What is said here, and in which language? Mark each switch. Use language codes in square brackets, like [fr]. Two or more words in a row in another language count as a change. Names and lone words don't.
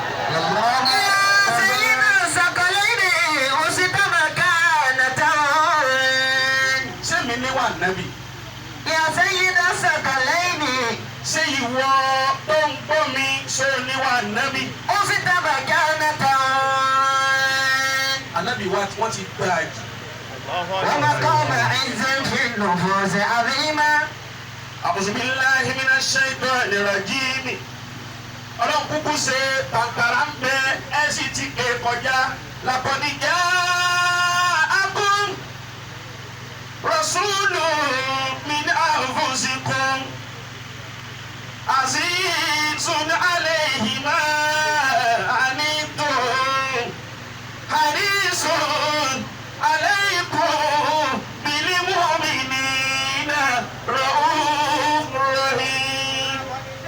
[yo] Ṣé mi ní wà nábì? Ṣé ìwọ tó ń gbọ́ mi ṣé o ní wà nábì? Ànábì wa wọ́n ti gbà jù. [ar] أعوذ بالله من الشيطان الرجيم. [yo] Ọlọ́run kúkú ṣe pàǹkàrà ń bẹ ẹ sì ti ké kọjá. [ar] لقد جاءكم رسول من أنفسكم عزيز عليه ما عنتم حريص عليكم بالمؤمنين رءوف رحيم.